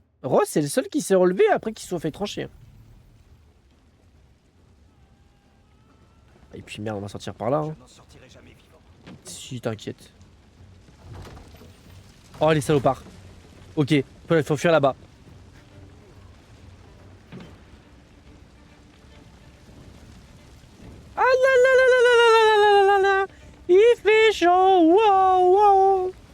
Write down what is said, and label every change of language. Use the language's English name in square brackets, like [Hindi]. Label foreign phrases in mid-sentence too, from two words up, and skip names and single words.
[French] Ross, c'est le seul qui s'est relevé après qu'ils se sont fait trancher. Et puis merde, on va sortir par là. Hein. Je n'en sortirai jamais vivant. Si, t'inquiète. Oh, les salopards. Ok, il faut fuir là-bas. Ah là là là là là là là là là là. Il fait chaud. Wow, wow.